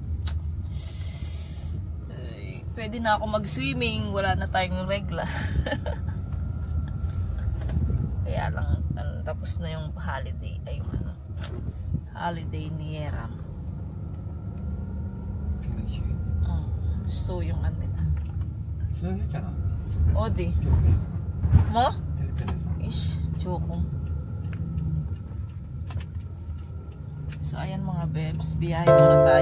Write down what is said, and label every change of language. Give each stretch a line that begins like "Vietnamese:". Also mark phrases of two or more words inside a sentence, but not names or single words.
Filipino: Pwede na ako mag-swimming, wala na tayong regla. Kaya lang tapos na yung holiday ay holiday ni Yeram. So yung nila.
Korean: 수영했잖아. 어디? 뭐? 필리핀에서.
Filipino: Ish, joke. So, ayan mga bebs. Biyahe muna tayo.